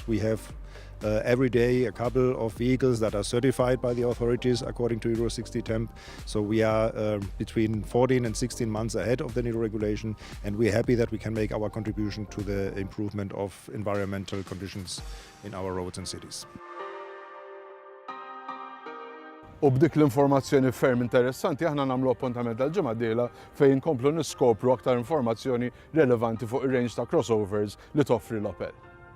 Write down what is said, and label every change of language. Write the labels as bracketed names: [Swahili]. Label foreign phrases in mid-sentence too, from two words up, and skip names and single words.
[English] We have every day a couple of vehicles that are certified by the authorities according to Euro 60 temp. So we are between 14 and 16 months ahead of the new regulation, and we're happy that we can make our contribution to the improvement of environmental conditions in our roads and cities. [Maltese] U b'dik l-informazzjoni ferm interessanti aħna nagħmlu appuntament tal-ġimgħa d-dieħla fejn inkomplu niskopru aktar informazzjoni relevanti fuq ir-range ta' crossovers li toffri l-Opel.